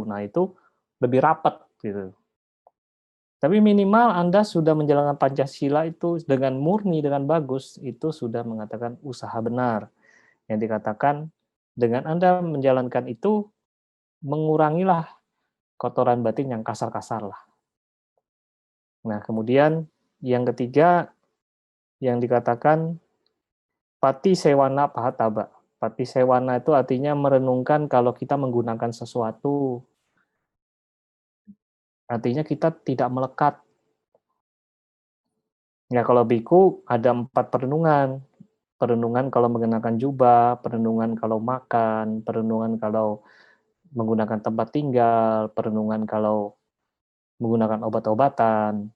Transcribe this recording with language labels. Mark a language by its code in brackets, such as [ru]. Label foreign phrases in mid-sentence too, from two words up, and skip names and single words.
[id] Nah, itu lebih rapat gitu. Tapi minimal Anda sudah menjalankan Pancasila itu dengan murni, dengan bagus, itu sudah mengatakan usaha benar. Yang dikatakan dengan Anda menjalankan itu, mengurangilah kotoran batin yang kasar-kasar lah. Nah, kemudian yang ketiga, yang dikatakan [pi] pati sewana pahataba. Pati sewana [id] itu artinya merenungkan kalau kita menggunakan sesuatu, artinya kita tidak melekat. Ya, kalau biku ada 4 perenungan. Perenungan kalau mengenakan jubah, perenungan kalau makan, perenungan kalau menggunakan tempat tinggal, perenungan kalau menggunakan obat-obatan.